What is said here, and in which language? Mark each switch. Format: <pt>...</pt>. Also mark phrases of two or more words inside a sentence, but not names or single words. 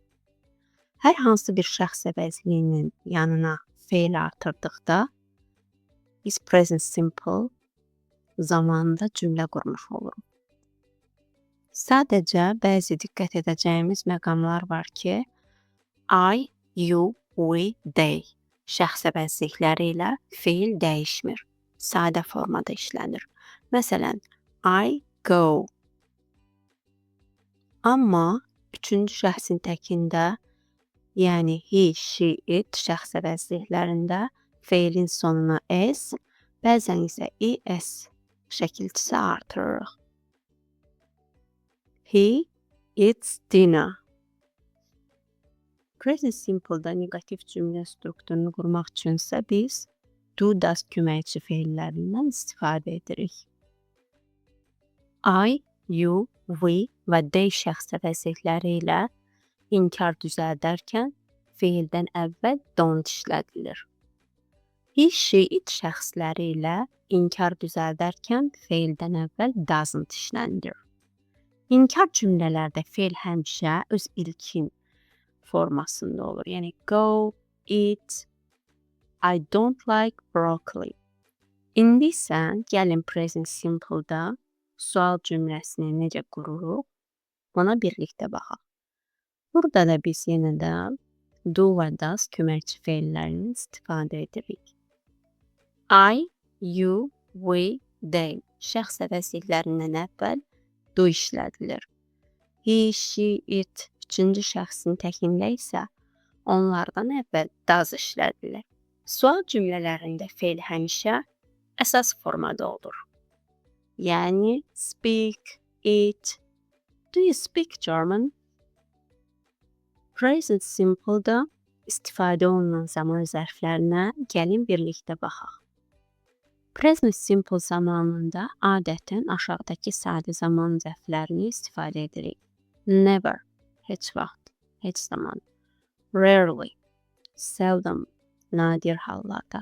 <az>Hər hansı bir şəxs əvəzliyinin yanına fe'l artırdıqda biz</az> <en>present simple</en> <az>zamanında cümlə qurmuş oluruq. Sadəcə bəzi diqqət edəcəyimiz məqamlar var ki,</az> <en>I, you, we, they</en> <az>şəxs əvəzlikləri ilə fe'l dəyişmir. Sadə formada işlənir. Məsələn,</az> <en>I go.</en> <az>Amma üçüncü şəxsin təkində, yəni</az> <en>he, she, it</en> <az>şəxs əvəzliklərində fe'lin sonuna s, bəzən isə es şəkilçisi artırırıq.</az> <en>He eats dinner. Present simple-</en> <az>da negativ cümlə strukturunu qurmaq üçünsə biz</az> <en>do, does</en> <az>köməkçi fe'llərindən istifadə edirik.</az> <en>I, you, we</en> <az>və they şəxs əvəzlikləri ilə inkar düzəldərkən fe'ldən əvvəl don't işlədilir.</az> <en>He, she, it</en> <az>şəxsləri ilə inkar düzəldərkən fe'ldən əvvəl doesn't işlənilir. İnkar cümlələrdə fe'l həmişə öz ilkin formasında olur.</az> <en>Yəni go, eat, I don't like broccoli.</en> <az>İndi isə gəlin</az> <en>present simple-</en> <az>da sual cümləsini necə qururuq, ona birlikdə baxaq. Burada da biz yenə də do və does köməkçi fe'llərini istifadə edirik.</az> <en>I, you, we, they</en> <az>şəxs əvəzliklərindən əvvəl do işlədilir.</az> <en>He, she, it</en> <az>üçüncü şəxsin təkində isə onlardan əvvəl does işlədilir. Sual cümlələrində fe'l həmişə əsas formada olur.</az> <en>Yəni speak, eat. Do you speak German? Present simple-</en> <az>da istifadə olunan zaman zərflərinə gəlin birlikdə baxaq.</az> <en>Present simple</en> <az>zamanında adətən aşağıdakı sadə zaman zərflərini istifadə edirik. Never, heç vaxt, heç zaman.</az> <en>Rarely, seldom,</en> <az>nadir hallarda.</az>